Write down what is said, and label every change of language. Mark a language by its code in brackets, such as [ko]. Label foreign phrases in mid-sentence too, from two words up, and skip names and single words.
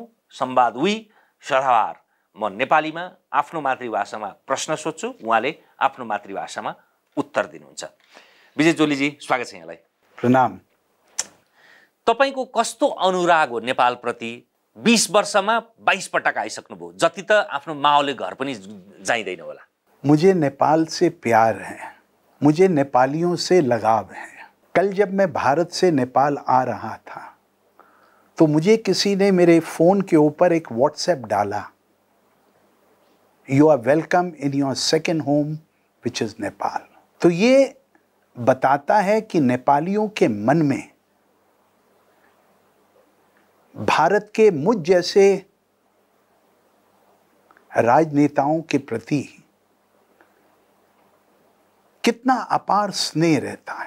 [ne] संवाद उही सदाबार म नेपालीमा आफ्नो मातृभाषामा प्रश्न सोध्छु, उहाँले आफ्नो मातृभाषामा उत्तर दिनुहुन्छ। विजय जोलीजी, स्वागत छ यहाँलाई। प्रणाम। तपाईको कस्तो अनुराग हो नेपालप्रति? 20 वर्षमा 22 पटक आइसक्नुभयो, जति त आफ्नो माओले घर पनि जाइँदैन होला। [hi] मुझे नेपाल से प्यार है, मुझे नेपालियों से लगाव है। कल जब मैं भारत से नेपाल आ रहा था तो मुझे किसी ने मेरे फ़ोन के ऊपर एक व्हाट्सएप डाला, [en] You are welcome in your second home which is Nepal. [hi] तो ये बताता है कि नेपालियों के मन में भारत के मुझ जैसे राजनेताओं के प्रति कितना अपार स्नेह रहता है।